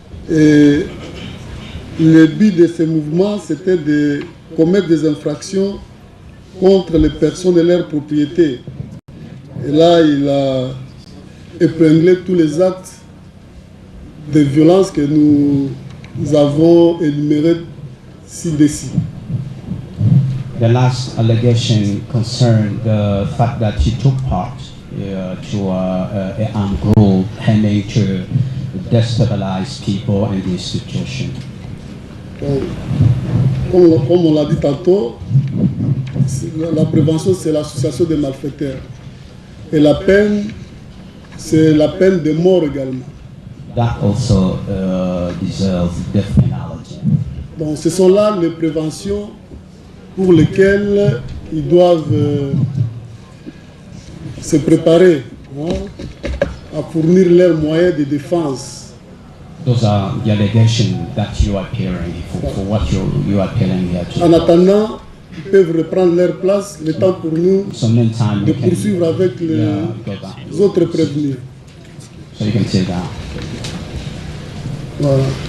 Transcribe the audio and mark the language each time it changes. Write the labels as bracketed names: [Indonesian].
[French] Et le but de ce mouvement, c'était de commettre des infractions contre les personnes et leurs propriétés. Et là, il a épinglé tous les actes de violence que nous avons énumérés ci-dessus. [English] The last allegation concerned the fact that he took part to an armed group aiming to destabilize people and the institution. [French] Comme on l'a dit tantôt, la prévention, c'est l'association des malfaiteurs. Et la peine, c'est la peine de mort également. [English] That also deserves death penalty. [French] Donc ce sont là les préventions pour lesquelles ils doivent se préparer à fournir leurs moyens de défense. [English] Those are the allegations that you are appearing for what you are appealing here to. [French] En attendant, ils peuvent reprendre leur place, le temps pour nous de poursuivre avec les autres prévenus. [English] So you can say that. [French] Voilà.